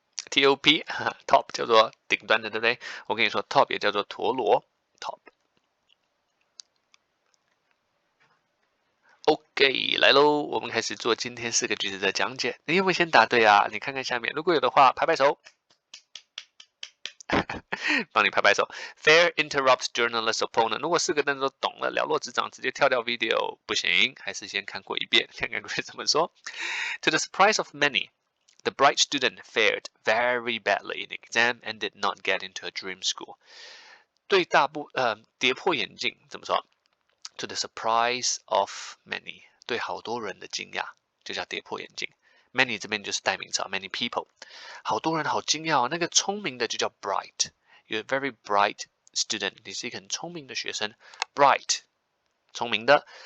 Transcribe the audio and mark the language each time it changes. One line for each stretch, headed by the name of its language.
Chinese: TOP top 叫做頂端的，對不對？我跟你說 top 也叫做陀螺 top。OK， 來嘍，我們開始做今天4個句子的講解。你有沒有先答對啊？你看看下面，如果有的話，拍拍手。幫你拍拍手。 Fair interrupts journalist opponent。如果4個單詞都懂了，了若指掌，直接跳掉 video 不行，還是先看過一遍，看看會怎麼說。
English: To the surprise of many。The bright student fared very badly in the exam and did not get into a dream school.
Chinese: 對跌破眼鏡怎麼說 ？ To the surprise of many，對好多人的驚訝就叫跌破眼鏡。 Many 這邊就是代名詞 ，many people， 好多人好驚訝哦。那個聰明的就叫 bright， you're a very bright student，你是一個很聰明的學生 ，bright， 聰明的。